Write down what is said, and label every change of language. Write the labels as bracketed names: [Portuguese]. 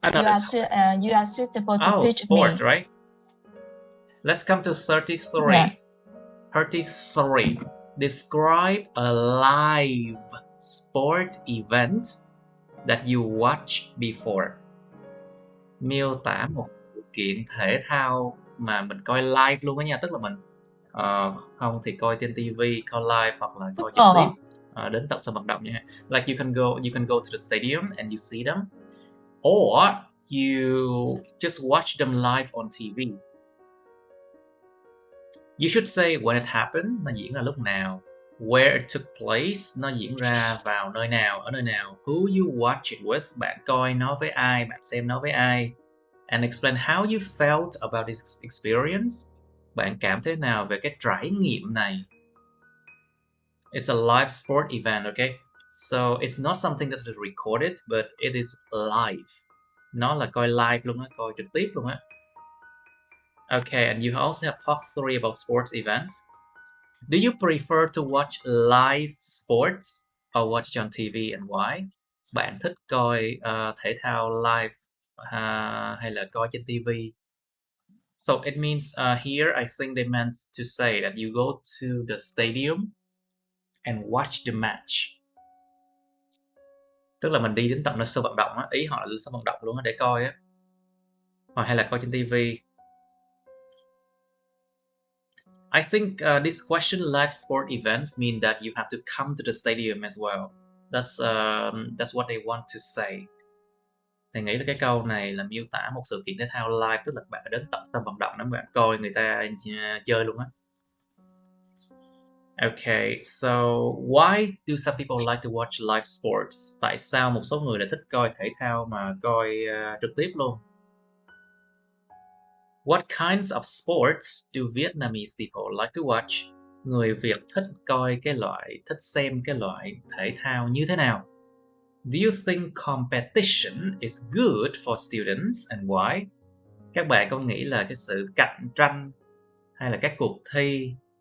[English] another You are suitable to teach sport, me. right? Let's come to 33. Yeah. 33. Describe a live sport event that you watched before. [Vietnamese] Miêu tả một sự kiện thể thao mà mình coi live luôn á nha, tức là mình không thì coi trên TV, coi live hoặc là coi trực tiếp đến tận sân vận động nha. [English] Like you can go to the stadium and you see them, or you just watch them live on TV. You should say when it happened, [Vietnamese] nó diễn ra lúc nào, [English] where it took place, [Vietnamese] nó diễn ra vào nơi nào, ở nơi nào, [English] who you watch it with, [Vietnamese] bạn coi nó với ai, bạn xem nó với ai, [English] and explain how you felt about this experience, [Vietnamese] bạn cảm thế nào về cái trải nghiệm này. [English] It's a live sport event, okay? So it's not something that is recorded, but it is live. [Vietnamese] Nó là coi live luôn á, coi trực tiếp luôn á. [English] Okay, and you also have part 3 about sports events. Do you prefer to watch live sports or watch it on TV and why? [Vietnamese] Bạn thích coi thể thao live hay là coi trên TV? [English] So it means here I think they meant to say that you go to the stadium and watch the match. [Vietnamese] Tức là mình đi đến tận nơi sân vận động á, ý họ là sân vận động luôn á để coi á. Hoặc hay là coi trên TV. [English] I think this question, live sport events, mean that you have to come to the stadium as well. That's what they want to say. [Vietnamese] Thầy nghĩ là cái câu này là miêu tả một sự kiện thể thao live, tức là bạn đến tận sân vận động để bạn coi người ta chơi luôn á. [English] Okay, so why do some people like to watch live sports? [Vietnamese] Tại sao một số người lại thích coi thể thao mà coi trực tiếp luôn? [English] What kinds of sports do Vietnamese people like to watch? [Vietnamese] Người Việt thích xem cái loại thể thao như thế nào? [English] Do you think competition is good for students and why? [Vietnamese] Các bạn có nghĩ là cái sự cạnh tranh hay là các cuộc thi?